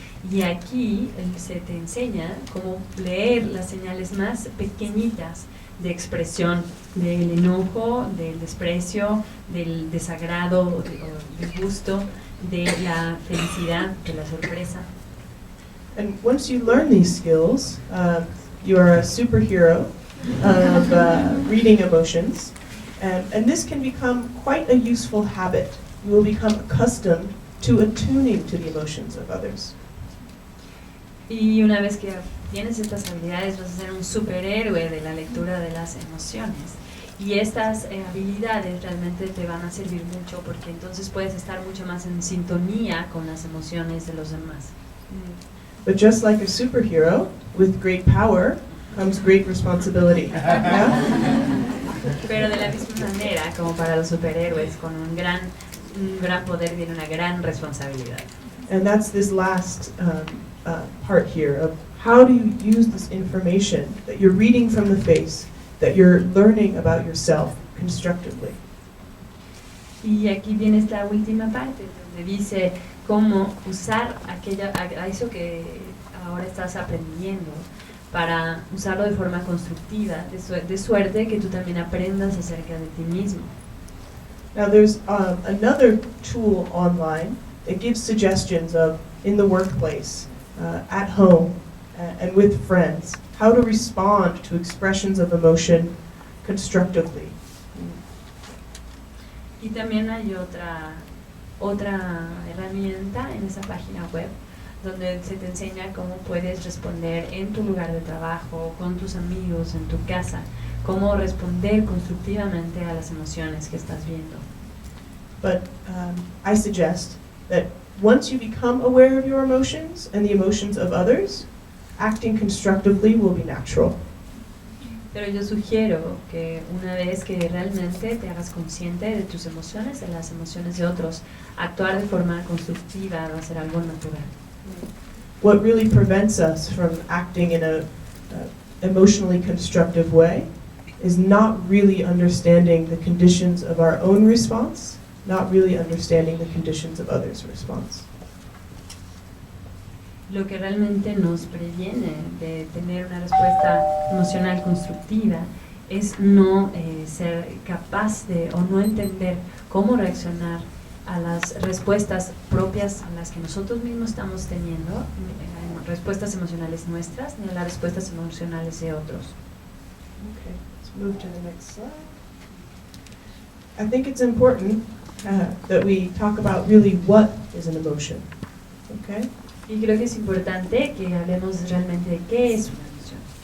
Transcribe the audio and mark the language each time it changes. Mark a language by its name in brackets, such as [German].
[Spanish] Y aquí se te enseña cómo leer las señales más pequeñitas de expresión del enojo, del desprecio, del desagrado o del gusto, de la felicidad, de la sorpresa. [English] And once you learn these skills, you are a superhero of reading emotions, and this can become quite a useful habit. You will become accustomed to attuning to the emotions of others. [Spanish] Y una vez que tienes estas habilidades, vas a ser un superhéroe de la lectura de las emociones. Y estas habilidades realmente te van a servir mucho porque entonces puedes estar mucho más en sintonía con las emociones de los demás. [English] But just like a superhero, with great power comes great responsibility. Yeah? [Spanish] Pero de la misma manera, como para los superhéroes, con un gran poder viene una gran responsabilidad. [English] And that's this last part here of how do you use this information that you're reading from the face, that you're learning about yourself constructively. [Spanish] Y aquí viene esta última parte donde dice cómo usar a eso que ahora estás aprendiendo para usarlo de forma constructiva, de suerte que tú también aprendas acerca de ti mismo. [English] Now there's another tool online that gives suggestions of in the workplace, at home, and with friends, how to respond to expressions of emotion constructively. [Spanish] Y también hay otra herramienta en esa página web donde se te enseña cómo puedes responder en tu lugar de trabajo, con tus amigos, en tu casa, cómo responder constructivamente a las emociones que estás viendo. [English] But I suggest that once you become aware of your emotions and the emotions of others, acting constructively will be natural. [Spanish] Pero yo sugiero que una vez que realmente te hagas consciente de tus emociones, de las emociones de otros, actuar de forma constructiva va a ser algo natural. [English] What really prevents us from acting in a emotionally constructive way is not really understanding the conditions of our own response, not really understanding the conditions of others' response. [Spanish] Lo que realmente nos previene de tener una respuesta emocional constructiva es no ser capaz de o no entender cómo reaccionar a las respuestas propias a las que nosotros mismos estamos teniendo, respuestas emocionales nuestras, ni a las respuestas emocionales de otros. [English] Okay, let's move to the next slide. I think it's important that we talk about really what is an emotion. Okay? [Spanish] Y creo que es importante que hablemos realmente de qué es una emoción.